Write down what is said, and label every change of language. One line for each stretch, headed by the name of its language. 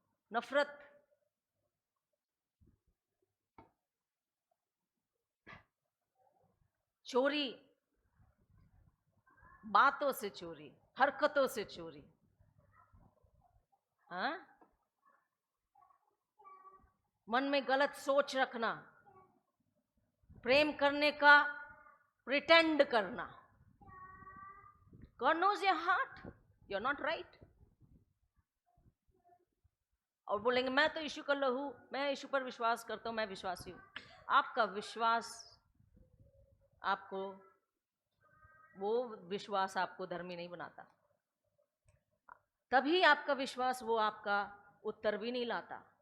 Hindi: नफरत, चोरी, बातों से चोरी, हरकतों से चोरी। हाँ, मन में गलत सोच रखना, प्रेम करने का प्रिटेंड करना।
English: God knows your heart, you're not right।
Hindi: और बोलेंगे मैं तो यीशु का लहू, मैं यीशु पर विश्वास करता हूं, मैं विश्वासी हूं। आपका विश्वास, आपको वो विश्वास आपको धर्मी नहीं बनाता। तभी आपका विश्वास वो आपका उत्तर भी नहीं लाता।